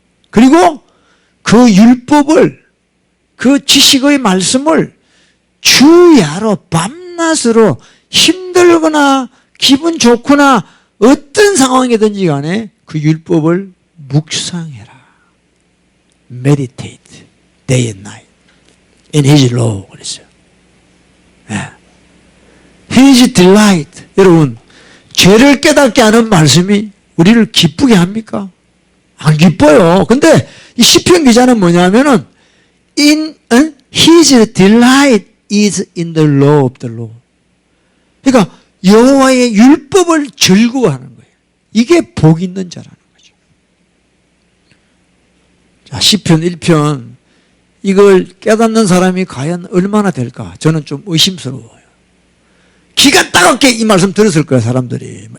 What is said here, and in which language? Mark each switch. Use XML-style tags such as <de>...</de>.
<ko>그리고 그 율법을, 그 지식의 말씀을 주야로 밤낮으로 힘들거나 기분 좋거나 어떤 상황이든지 간에 그 율법을 묵상해라.</ko> <en>Meditate day and night in His law</en> <ko>그랬어요.</ko> <en>His delight.</en> <ko>여러분, 죄를 깨닫게 하는 말씀이 우리를 기쁘게 합니까? 안 기뻐요. 근데 이 시편 기자는 뭐냐면은</ko> <en>His delight is in the law of the Lord.</en> <ko>그러니까 여호와의 율법을 즐거워하는 거예요. 이게 복 있는 자라는 거죠. 자, 시편 1편 이걸 깨닫는 사람이 과연 얼마나 될까? 저는 좀 의심스러워요. 기가 따갑게 이 말씀 들었을 거예요, 사람들이.</ko>